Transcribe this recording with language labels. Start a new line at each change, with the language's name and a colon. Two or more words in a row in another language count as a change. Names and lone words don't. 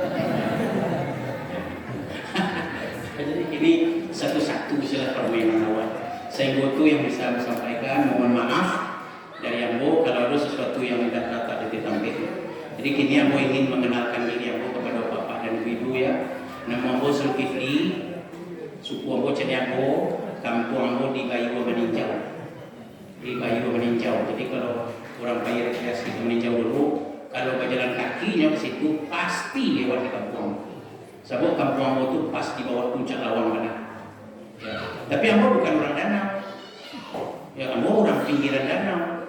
Indonesian: Jadi ini satu-satu istilah permainan awal. Saya butuh yang bisa sampaikan, mohon maaf dari Ambo kalau ada sesuatu yang tidak kata ditampil. Jadi kini Ambo ingin mengenalkan diri Ambo kepada bapak dan ibu ya. Nama Ambo Zulkifli, suku Ambo Ceniago, kampung Ambo di Kayu Meninjau. Di Kayu Meninjau. Jadi kalau orang kaya rekreasi ke Meninjau dulu, kalau berjalan kakinya ke situ pasti lewat di kampung. Sebab kampung Ambo itu pas di bawah puncak Lawang Badak. Ya. Tapi Ambo bukan orang danau. Ya, Ambo orang pinggiran danau.